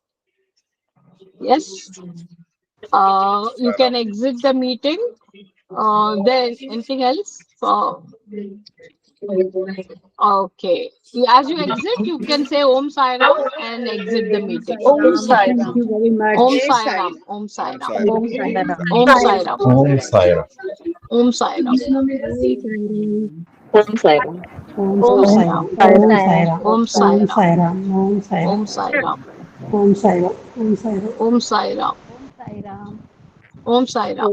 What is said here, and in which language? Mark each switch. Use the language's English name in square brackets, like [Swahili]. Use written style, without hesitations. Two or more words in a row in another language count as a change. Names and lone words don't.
[English] Yes. You can exit the meeting. Then anything else? Okay. As you exit, you can say Om Sai Ram and exit the meeting. Om Sai Ram. Thank you very much. Om Sai Ram. Om Sai Ram. Om Sai Ram. Om Sai Ram. Om Sai Ram. Om Sai Ram. Om Sai Ram. Om Sai Ram. Om Sai Ram. Om Sai Ram. Om Sai Ram. Om Sai Ram. Om Sai Ram. Om Sai Ram. Om Sai Ram.